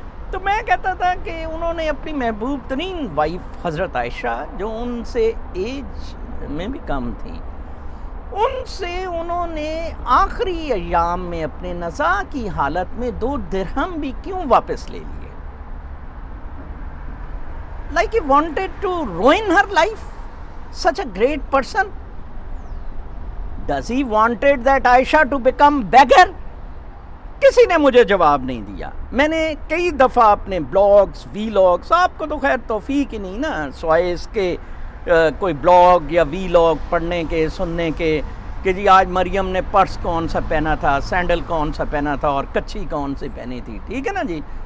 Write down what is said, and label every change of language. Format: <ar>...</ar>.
<ur>تو میں کہتا تھا کہ انہوں نے اپنی محبوب ترین وائف حضرت عائشہ، جو ان سے ایج میں بھی کم تھی، ان سے انہوں نے آخری ایام میں اپنے نزاع کی حالت میں 2 درہم بھی کیوں واپس لے لیے؟</ur> <en>Like he wanted to ruin her life? Such a great person? Does he wanted that Aisha to become beggar?</en> <ur>کسی نے مجھے جواب نہیں دیا. میں نے کئی دفعہ اپنے بلاگز، وی لاگز، آپ کو تو خیر توفیق ہی نہیں نا سوائے اس کے کوئی بلاگ یا وی لاگ پڑھنے کے، سننے کے، کہ جی آج مریم نے پرس کون سا پہنا تھا، سینڈل کون سا پہنا تھا، اور کچھی کون سی پہنی تھی، ٹھیک ہے نا جی.</ur>